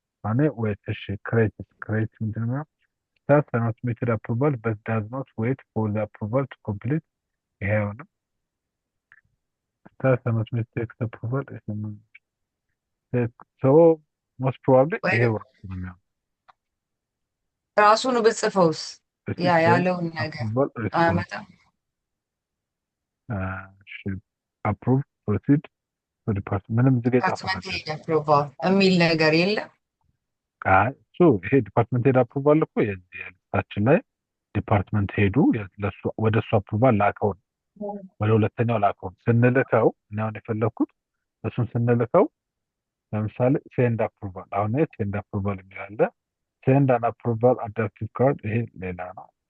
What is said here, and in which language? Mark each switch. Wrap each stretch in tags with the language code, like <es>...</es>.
<am>አኔ wait እሺ create ምንድን ነው?</am> <en>start an automated approval but does not wait for the approval to complete.</en> <am>ይሄው ነው።</am> <en>Start an automated text approval is so most probably ይሄው ነው።</en> <am>ራሱን ብጽፈውስ ያ ያለውን ነገር አያመጣም።</am> <en>approve proceed to department</en> <am>ምንም ዝግ ዲፓርትመንት ሄድ አፕሩቫል የሚል ነገር የለም። ይሄ ዲፓርትመንት ሄድ አፕሩቫል እኮ የዚህ ሊስታችን ላይ ዲፓርትመንት ሄዱ ለሱ ወደ እሱ አፕሩቫል ላከው ወደ ሁለተኛው ላከው ስንልከው ነው የፈለኩት። እሱን ስንልከው ለምሳሌ ሴንድ አፕሩቫል አሁን ሴንድ አፕሩቫል የሚላለ ሴንድ አን አፕሩቫል አዳፕቲቭ ካርድ ይሄ ሌላ ነው።</am>